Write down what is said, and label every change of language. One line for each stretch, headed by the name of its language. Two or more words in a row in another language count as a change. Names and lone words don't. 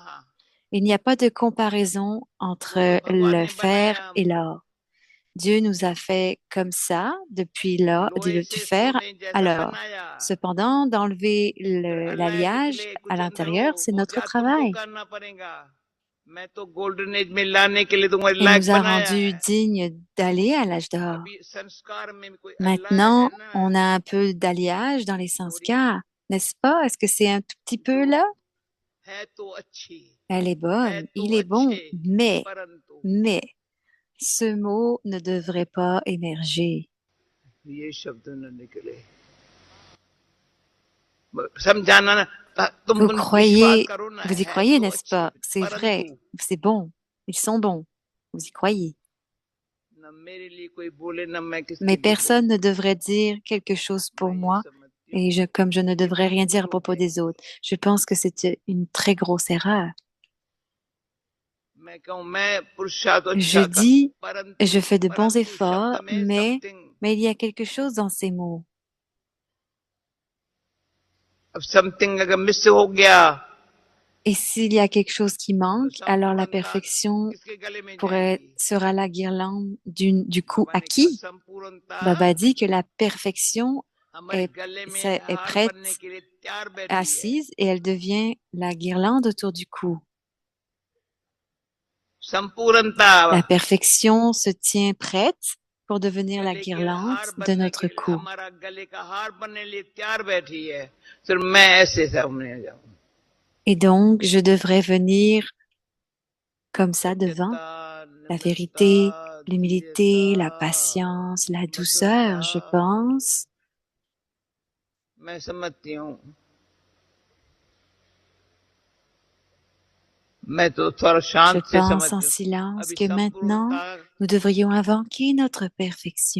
French: Il n'y a pas de comparaison entre le fer et l'or. Dieu nous a fait comme ça, depuis l'or, du fer à l'or. Cependant, d'enlever l'alliage à l'intérieur, c'est notre travail.
Hindi: मैं तो गोल्डन एज में लाने के लिए तुम्हारे
French: et
Hindi: लायक
French: nous a
Hindi: बनाया
French: rendus
Hindi: है।
French: dignes d'aller à l'âge d'or.
Hindi: अभी संस्कार में कोई अल्लाह है
French: Maintenant,
Hindi: ना,
French: on a un peu d'alliage dans les
Hindi: थोड़ी
French: sanskars, n'est-ce pas? Est-ce que c'est un tout petit peu
Hindi: जो
French: là?
Hindi: है तो अच्छी,
French: Elle est
Hindi: है
French: bonne,
Hindi: तो
French: il est bon,
Hindi: अच्छे, परंतु
French: mais, ce mot ne devrait pas émerger.
Hindi: ये शब्द न निकले। समझाना ना, तुम
French: Vous
Hindi: विश्वास
French: croyez,
Hindi: करो ना,
French: vous y
Hindi: है
French: croyez,
Hindi: तो
French: n'est-ce
Hindi: अच्छे,
French: pas? C'est vrai,
Hindi: परंतु
French: c'est bon, ils sont bons, vous y croyez.
Hindi: न मेरे लिए कोई बोले न मैं किसके
French: Mais
Hindi: लिए
French: personne
Hindi: बोलूं।
French: ne devrait dire quelque chose pour
Hindi: मैं ये
French: moi,
Hindi: समझती
French: et
Hindi: हूँ
French: comme je ne
Hindi: ये
French: devrais rien dire à
Hindi: भूल
French: propos
Hindi: है।
French: des autres. Je pense que c'est une très grosse erreur.
Hindi: मैं कहूँ मैं पुरुषार्थ
French: Je
Hindi: अच्छा था,
French: dis,
Hindi: परंतु
French: je fais de bons
Hindi: परंतु शब्द
French: efforts,
Hindi: में समथिंग,
French: mais il y a quelque chose dans ces mots.
Hindi: अब समथिंग अगर मिस हो गया
French: Et s'il y a quelque chose qui
Hindi: तो
French: manque, alors la
Hindi: संपूर्णता
French: perfection
Hindi: किसके गले में
French: pourrait,
Hindi: जाएगी।
French: sera la guirlande du coup
Hindi: बाबा
French: à
Hindi: ने कहा
French: qui?
Hindi: संपूर्णता
French: Baba dit que la perfection
Hindi: हमारे गले में
French: est
Hindi: हार
French: prête,
Hindi: बनने के लिए तैयार बैठी है।
French: assise, et elle devient la guirlande autour du cou.
Hindi: संपूर्णता
French: La perfection se tient prête pour devenir la
Hindi: गले के
French: guirlande
Hindi: हार
French: de
Hindi: बनने
French: notre
Hindi: के लिए,
French: cou.
Hindi: हमारा गले का हार बनने के लिए तैयार बैठी है, फिर मैं ऐसे सामने जाऊं।
French: Et donc, je devrais venir comme ça devant
Hindi: सत्यता,
French: la
Hindi: नम्रता,
French: vérité,
Hindi: धीरता,
French: l'humilité, la patience, la douceur,
Hindi: मधुरता,
French: je pense.
Hindi: मैं समझती हूँ। मैं तो थोड़ा
French: Je
Hindi: शांत से
French: pense en
Hindi: समझती हूँ।
French: silence
Hindi: अभी
French: que maintenant,
Hindi: संपूर्णता
French: nous devrions invoquer notre perfection.